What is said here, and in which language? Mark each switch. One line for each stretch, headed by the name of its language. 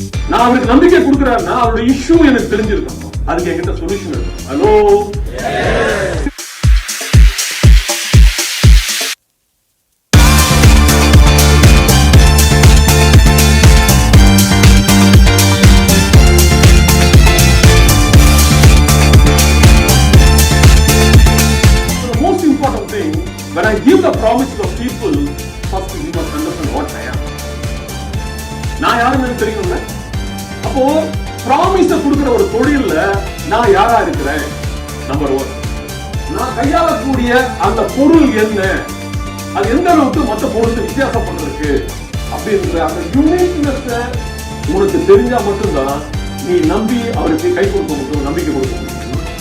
Tamil: நான் அவருக்கு நம்பிக்கை கொடுக்கிறாருன்னா அவருடைய இஷ்யூ எனக்கு தெரிஞ்சிருக்கணும். அதுக்கு என்கிட்ட சொல்யூஷன் இருக்கும்.
English: Hello, most important thing when I give the promises of people, first you must understand what I am.
Tamil: நான் யாருன்னு தெரியணும்ல. அப்போ ப்ராமிஸ கொடுக்கிற ஒரு தொழில்ல நான் யாரா இருக்கிறேன்? நம்பர் 1, நான் கையாளக்கூடிய அந்த பொருள் என்ன, அது எந்த அளவுக்கு மற்ற பொருளுக்கு வித்தியாசம் பண்றதுக்கு அப்படின்ற அந்த யூனிக்னஸ் உனக்கு தெரிஞ்சா மட்டும்தான் நீ நம்பி அவருக்கு கை கொடுக்க முடியும், நம்பிக்கை கொடுக்க முடியும்.